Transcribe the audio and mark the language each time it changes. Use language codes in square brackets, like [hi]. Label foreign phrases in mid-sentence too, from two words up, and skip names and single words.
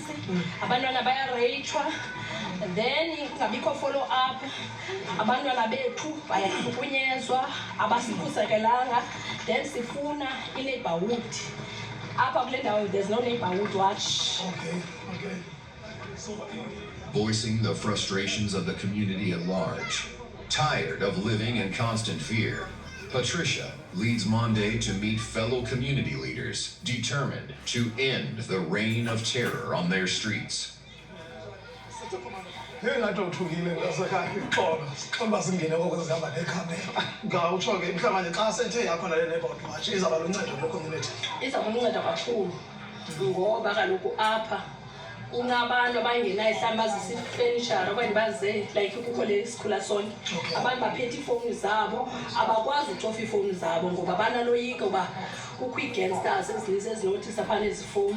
[xh] abantwana bayareyithwa, then kungabikho [en] follow up, [xh] abantwana bethu bayahlukunyezwa, abasikhuselelanga, then sifuna i-neighborhood. Apha kule ndawo [en] there's no neighborhood watch. Okay. Voicing the frustrations of the community at large, tired of living in constant fear, Patricia leads Monde to meet fellow community leaders determined to end the reign of terror on their streets. [xh] Unabantu abangenayo mhlawumbi bazisa ifenishara okanye baze like kukho le sikhula sonke, abantu baphethe iifowuni zabo abakwazi ucofa iifowuni zabo ngoba banaloyika uba kukho ii-gangsters ezinintsi ezinothisa phana ezi fowuni.